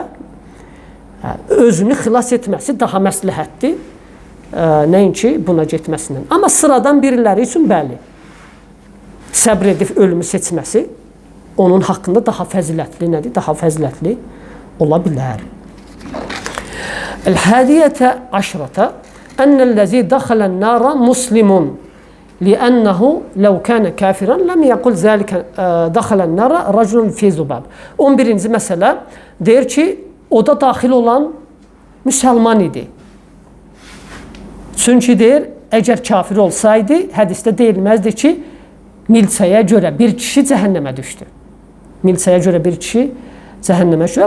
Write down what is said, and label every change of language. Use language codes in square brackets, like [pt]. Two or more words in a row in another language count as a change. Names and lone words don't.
[az] Özünü xilas etməsi daha məsləhətdir, nəinki buna getməsindən. Amma sıradan biriləri üçün bəli, səbr edib ölümü seçməsi onun haqqında daha fəzilətli nədir? Daha fəzilətli ola bilər. [ar] الحادية عشرة أن الذي دخل النار مسلم لأنه لو كان كافرا لم يقل ذلك دخل النار رجل في ذباب. [az] 11-ci məsələ deyir ki, oda daxil olan müsəlman idi. Çünki deyir, əgər kafir olsaydı, hədisdə deyilməzdi ki, milçəyə görə bir kişi cəhənnəmə düşdü. Milçəyə görə bir kişi cəhənnəmə düşdü.